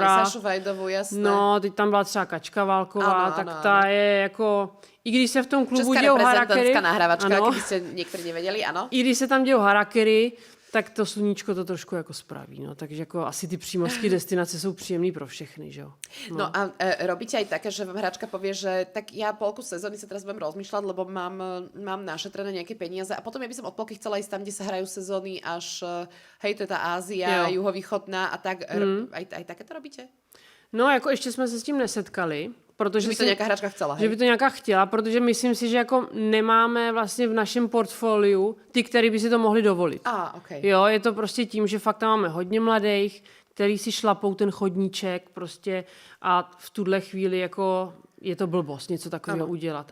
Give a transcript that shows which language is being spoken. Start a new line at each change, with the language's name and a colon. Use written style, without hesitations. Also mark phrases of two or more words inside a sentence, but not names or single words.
Slovak: Tam si Sašu Vajdovu, jasné.
Czech: No, teď tam byla třeba Kačka Válková, tak ta je jako, i když se v tom klubu dějou harakiri. Česká nahrávačka, kdybyste někteří nevěděli, ano. I když se tam dějou harakiri, tak to sluníčko to trošku jako spraví. No. Takže jako asi ty přímořské destinace jsou příjemný pro všechny. Že?
Slovak: No a robíte aj také, že vám hráčka povie, že tak ja polku sezóny sa teraz budem rozmýšľať, lebo mám našetrené nejaké peniaze a potom ja by som od polky chcela ísť tam, kde sa hrajú sezóny až, hej, to je tá Ázia, juhovýchodná a tak. Aj také to robíte?
Czech: No, jako ještě jsme se s tím nesetkali, protože
Slovak: že by to nějaká hráčka chcela, hej?
Czech: Že by to nějaká chtěla, protože myslím si, že jako nemáme vlastně v našem portfoliu ty, který by si to mohli dovolit. Okay. Jo, je to prostě tím, že fakt tam máme hodně mladých, který si šlapou ten chodníček prostě a v tuhle chvíli jako je to blbost něco takového udělat.